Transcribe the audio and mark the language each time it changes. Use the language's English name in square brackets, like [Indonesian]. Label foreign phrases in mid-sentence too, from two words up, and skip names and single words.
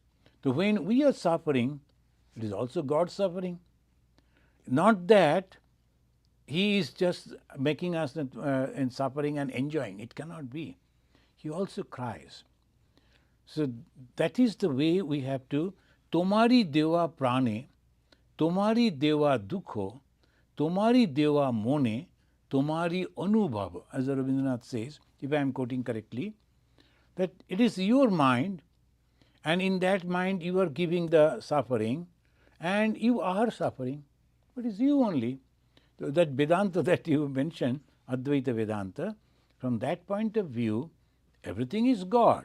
[English] So when we are suffering, it is also God suffering. Not that he is just making us in suffering and enjoying. It cannot be. He also cries. So that is the way we have to. [Bangla] তোমারি দেওয়া প্রাণে, তোমারি দেওয়া দুখ, তোমারি দেওয়া মনে, তোমারি অনুভব, [English] as Rabindranath says, if I am quoting correctly, that it is your mind, and in that mind you are giving the suffering, and you are suffering. It is you only. So that Vedanta that you mentioned, Advaita Vedanta, from that point of view, everything is God.